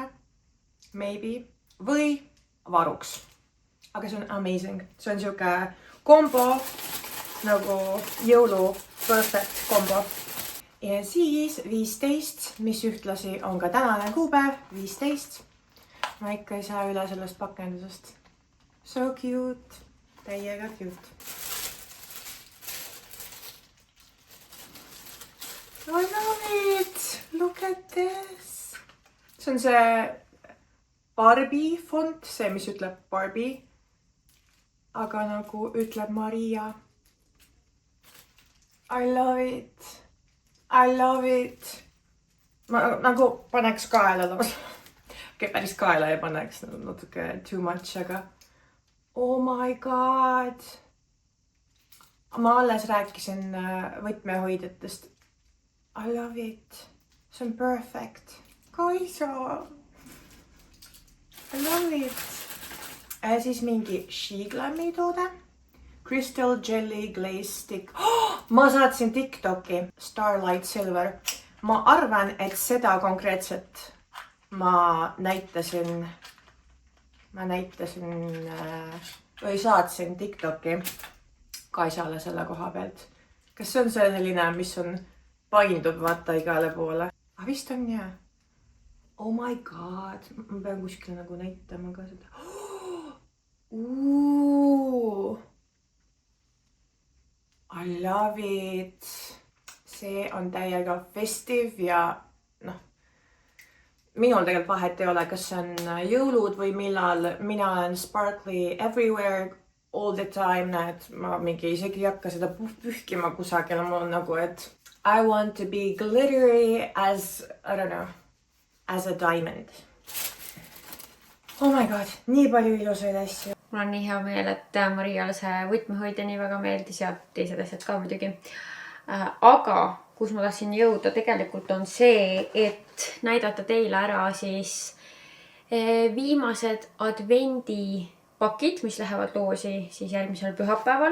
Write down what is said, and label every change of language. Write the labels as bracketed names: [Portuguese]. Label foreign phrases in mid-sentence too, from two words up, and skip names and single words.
[Estonian] Maybe. Või varuks. Aga see on amazing. See on siuke kombo, nagu jõulu perfect kombo. Ja siis 15, mis ühtlasi on ka tänane kuupäev, 15. Ma ikka ei saa üle sellest pakendusest. [English] So cute. Täiega cute. I love it! Look at this! [Estonian] See on see Barbie font, see mis ütleb Barbie. Aga nagu ütleb Maria. [English] I love it! I love it! [Estonian] Ma nagu paneks kaela. Okei, päris kaela ei paneks, natuke [English] too much, [Estonian] aga [English] oh my god! [Estonian] Ma alles rääkisin võtmehoidjatest. [English] I love it. [Estonian] See on perfect. Kaisa. [English] I love it. [Estonian] Siis mingi Shiglam'i toode. Crystal Jelly Glaze Stick. Oh, ma saatsin TikToki. Starlight Silver. Ma arvan, et seda konkreetset ma näitasin või saatsin TikToki Kaisale selle koha pealt. Kas see on see selline, mis on paindub vaata igale poole. Vist on jah. [English] Oh my god. [Estonian] Ma pean kuskil nagu näitama ka seda. [English] I love it. [Estonian] See on täiega festive ja noh. Minul tegelikult vahet ei ole, kas see on jõulud või millal. Mina olen [English] sparkly everywhere all the time. [Estonian] Näed, ma mingi isegi ei hakka seda pühkima kusagil. Mul on nagu, et [English] I want to be glittery as, I don't know, as a diamond. Oh my god, [Estonian] nii palju ilusaid asju. Mul on nii hea meel, et Mariale see võtmehoidja nii väga meeldis ja teised asjad ka muidugi. Aga kus ma tahtsin jõuda tegelikult on see, et näidata teile ära siis viimased advendipakid, mis lähevad loosi siis järgmisel pühapäeval.